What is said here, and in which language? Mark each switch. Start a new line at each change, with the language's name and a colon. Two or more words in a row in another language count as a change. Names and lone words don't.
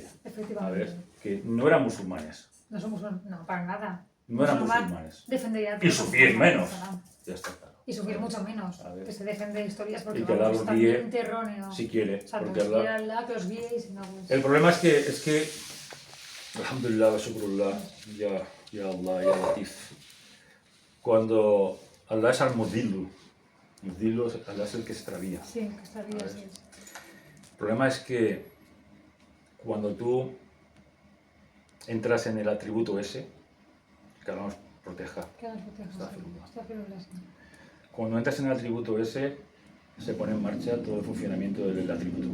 Spanish: Efectivamente. ¿sabes? Que no eran musulmanes, No somos no, para nada. no eran Musulmán musulmanes. defendería Y sufrir menos. Islam. Ya está claro. Y sufrir ¿sabes? mucho menos. A ver. Que se dejen de historias porque Y que Allah vamos, los es guíe, totalmente erróneo. si quiere, O sea, porque que os quiera Allah... Allah, que os guíe y si no, pues... El problema es que
Arabic: الحمد لله وشكر الله يا الله يا لطيف.
Spanish: Cuando Allah es al-Mudillu, Allah es el que extravía. Sí, que está bien, ¿Sabes? así es. El problema es que cuando tú entras en el atributo ese, que Allah nos proteja, Que nos proteja. Astaghfirullah. Astaghfirullah, sí. cuando entras en el atributo ese, se pone en marcha todo el funcionamiento del atributo.